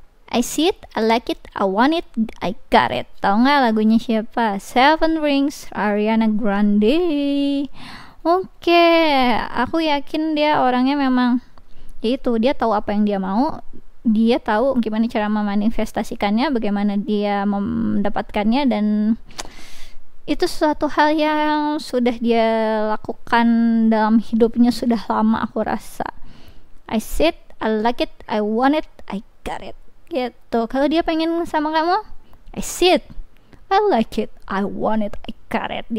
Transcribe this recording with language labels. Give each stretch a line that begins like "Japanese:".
English: I see it, I like it, I want it, I got it.
Indonesian: Tahu nggak lagunya siapa? Seven Rings, Ariana Grande. Oke, aku yakin dia orangnya memang itu, dia tahu apa yang dia mau, dia tahu gimana cara memanifestasikannya, bagaimana dia mendapatkannya, dan itu suatu hal yang sudah dia lakukan dalam hidupnya sudah lama, aku rasa.
English: I see it, I like it, I want it, I got it. Gitu.
Indonesian: Kalau dia pengen sama kamu,
English: I see it, I like it, I want it, I got it.